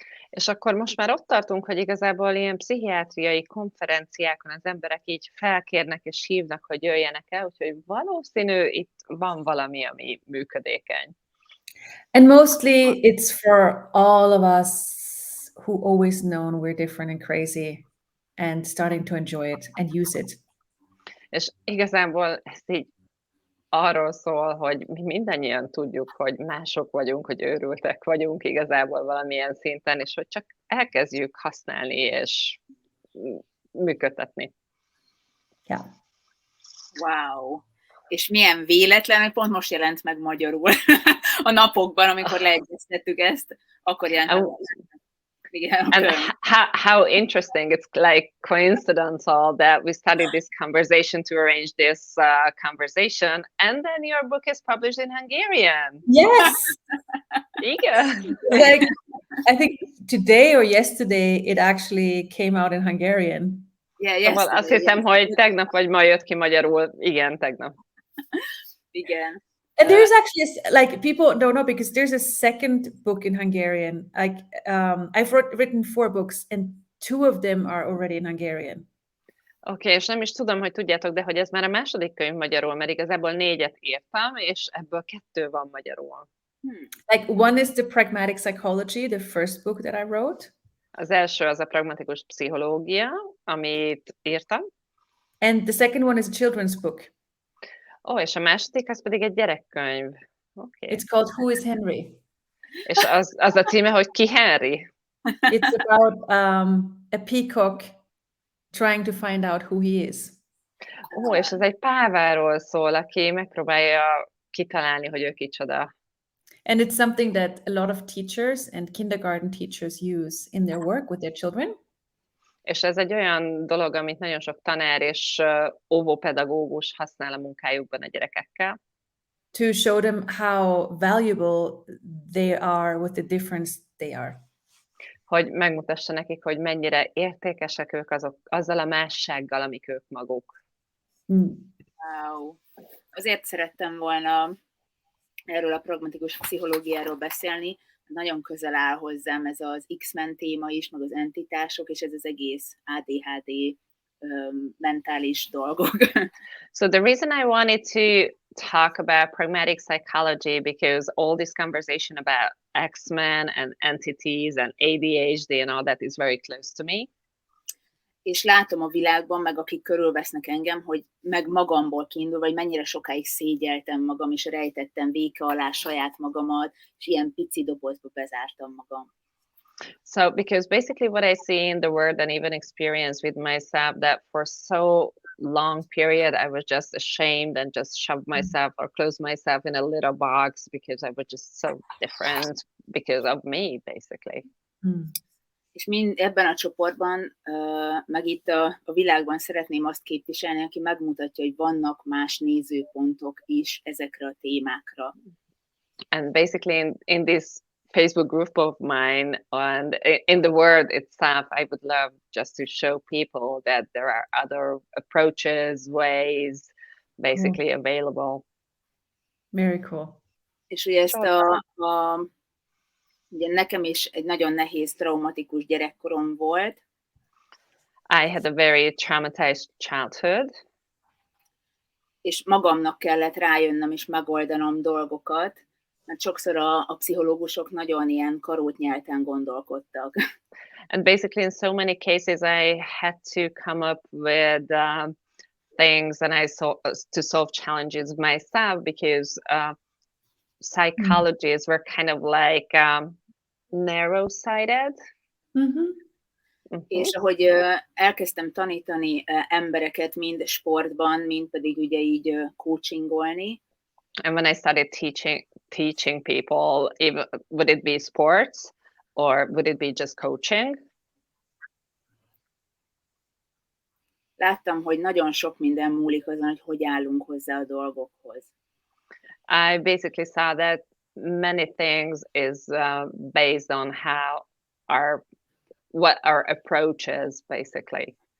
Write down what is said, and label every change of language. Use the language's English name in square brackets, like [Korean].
[Hungarian] És akkor most már ott tartunk, hogy igazából ilyen pszichiátriai konferenciákon az emberek így felkérnek és hívnak, hogy jöjjenek el, úgyhogy valószínű itt van valami, ami működékeny. [English] And mostly it's for all of us who always known we're different and crazy and starting to enjoy it and use it. [Hungarian] És igazából ez így arról szól, hogy mi mindannyian tudjuk, hogy mások vagyunk, hogy őrültek vagyunk igazából valamilyen szinten, és hogy csak elkezdjük használni és működtetni. [English] Yeah. Wow! [Hungarian] És milyen véletlen, hogy pont most jelent meg magyarul a napokban, amikor leegyeztettük ezt, akkor jelent meg. [English] And how interesting, it's like coincidental that we studied this conversation to arrange this conversation, and then your book is published in Hungarian. Yes! [Hungarian] Igen. [English] Like, I think today or yesterday it actually came out in Hungarian. Yeah, [Hungarian] Szóval azt hiszem, hogy tegnap vagy ma jött ki magyarul. Igen, tegnap. Igen. [English] And there's actually, like, people don't know because there's a second book in Hungarian. Like, I've written 4 books and 2 of them are already in Hungarian. [Hungarian] Oké, és nem is tudom, hogy tudjátok, de hogy ez már a második könyv magyarul, mert igazából 4-et írtam, és ebből 2 van magyarul. [English] Like, one is the Pragmatic Psychology, the first book that I wrote. [Hungarian] Az első az a Pragmatikus Pszichológia, amit írtam. [English] And the second one is a children's book. [Hungarian] És a második az pedig egy gyerekkönyv. [English] Okay. It's called Who is Henry? [Hungarian] És az a címe, hogy Ki Henry? [English] It's about a peacock trying to find out who he is. [Hungarian] És ez egy páváról szól, aki megpróbálja kitalálni, hogy ő kicsoda. [English] And it's something that a lot of teachers and kindergarten teachers use in their work with their children. [Hungarian] És ez egy olyan dolog, amit nagyon sok tanár és óvópedagógus használ a munkájukban a gyerekekkel. [English] To show them how valuable they are with the difference they are. [Hungarian] Hogy megmutassa nekik, hogy mennyire értékesek ők azzal a mássággal, amik ők maguk. [English] Wow. [Hungarian] Azért szerettem volna erről a pragmatikus pszichológiáról beszélni, nagyon közel áll hozzám ez az X-Men téma is, meg az entitások, és ez az egész ADHD mentális dolgok. [English] So the reason I wanted to talk about pragmatic psychology, because all this conversation about X-Men and entities and ADHD and all that is very close to me. [Hungarian] És látom a világban, meg akik körülvesznek engem, hogy meg magamból kiindul, vagy mennyire sokáig szégyeltem magam, és rejtettem véka alá saját magamat, és ilyen pici dobozba bezártam magam. [English] So, because basically what I see in the world and even experience with myself, that for so long period I was just ashamed and just shoved myself or closed myself in a little box because I was just so different because of me, basically. [Hungarian] És ebben a csoportban, meg itt a világban szeretném azt képviselni, aki megmutatja, hogy vannak más nézőpontok is ezekre a témákra. [English] And basically in this Facebook group of mine and in the world itself, I would love just to show people that there are other approaches, ways, basically available. Very cool. [Hungarian] És ugye ezt ugye nekem is egy nagyon nehéz, traumatikus gyerekkorom volt. [English] I had a very traumatized childhood. [Hungarian] És magamnak kellett rájönnöm és megoldanom dolgokat, mert sokszor a pszichológusok nagyon ilyen karótnyelten gondolkodtak. [English] And basically in so many cases I had to come up with things and to solve challenges myself, because psychologists were kind of like narrow-sighted. [Hungarian] És ahogy elkezdtem tanítani embereket mind sportban, mind pedig ugye így coachingolni. [English] And when I started teaching people, even, would it be sports or would it be just coaching? [Hungarian] Láttam, hogy nagyon sok minden múlik azon, hogy állunk hozzá a dolgokhoz. [English] I basically saw that many things is based on what our approach is, basically.